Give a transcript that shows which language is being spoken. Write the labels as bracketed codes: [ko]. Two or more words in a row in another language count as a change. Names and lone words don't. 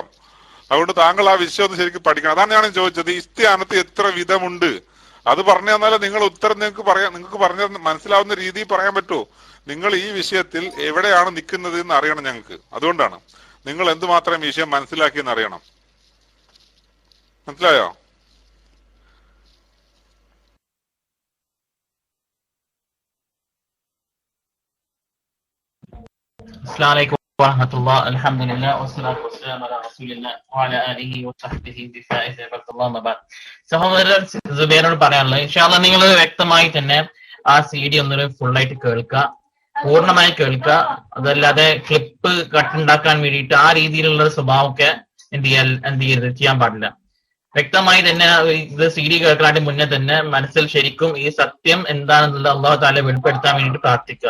[ml] അതുകൊണ്ട് താങ്കൾ ആ വിഷയം ഒന്ന് ശരിക്കും പഠിക്കണം. അതാണ് ഞാൻ ചോദിച്ചത്, ഇസ്തിയാനത്ത് എത്ര വിധമുണ്ട് അത് പറഞ്ഞു തന്നാലേ നിങ്ങൾ ഉത്തരം നിങ്ങൾക്ക് പറഞ്ഞ മനസ്സിലാവുന്ന രീതിയിൽ പറയാൻ പറ്റുമോ? നിങ്ങൾ ഈ വിഷയത്തിൽ എവിടെയാണ് നിൽക്കുന്നത് എന്ന് അറിയണം ഞങ്ങൾക്ക്. അതുകൊണ്ടാണ് നിങ്ങൾ എന്തുമാത്രം വിഷയം മനസ്സിലാക്കിയെന്ന് അറിയണം. മനസ്സിലായോ? [ar] السلام عليكم ورحمة الله. الحمد لله والصلاة والسلام على رسول الله وعلى آله وصحبه بفائز عبد الله وبعد. [ml] സഹോദരൻ സുബൈറിനോട് പറയാനുള്ളത്, [ar] إن شاء الله [ml] നിങ്ങൾ വ്യക്തമായി തന്നെ ആ CD ഒന്നൊരു ഫുള്ളായിട്ട് കേൾക്കുക, പൂർണ്ണമായി കേൾക്കുക. അതല്ലാതെ ക്ലിപ്പ് കട്ടുണ്ടാക്കാൻ വേണ്ടിയിട്ട് ആ രീതിയിലുള്ള സ്വഭാവമൊക്കെ എന്ത് ചെയ്യരുത്, ചെയ്യാൻ പാടില്ല. വ്യക്തമായി തന്നെ ഇത് CD കേൾക്കാനായിട്ട് മുന്നേ തന്നെ മനസ്സിൽ ശരിക്കും ഈ സത്യം എന്താണെന്നുള്ളത് [ar] الله تعالى [ml] വെളിപ്പെടുത്താൻ വേണ്ടിയിട്ട് പ്രാർത്ഥിക്കുക.